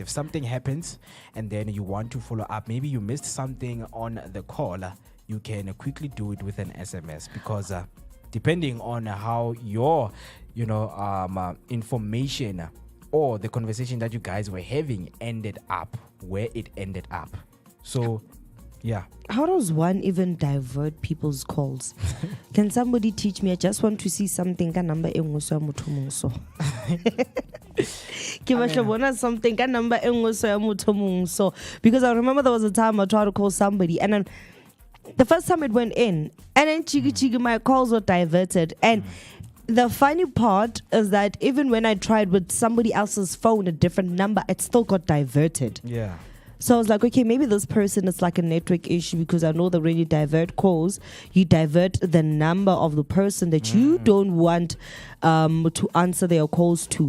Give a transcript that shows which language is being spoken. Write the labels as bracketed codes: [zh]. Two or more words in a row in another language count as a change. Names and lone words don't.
[en] If something happens and then you want to follow up, maybe you missed something on the call, you can quickly do it with an SMS because depending on how your information or the conversation that you guys were having ended up, where it ended up. So yeah. How does one even divert people's calls? Can somebody teach me? I just want to see something. [tn] Ka number enngwe so ya motho mong so. Ke batla bona something ka number enngwe so ya motho mong so. [en] Because I remember there was a time I tried to call somebody and then the first time it went in and then chigi my calls were diverted and the funny part is that even when I tried with somebody else's phone, a different number, it still got diverted. Yeah. So I was like, okay, maybe this person is like a network issue because I know that when you divert calls, you divert the number of the person that you don't want to answer their calls to.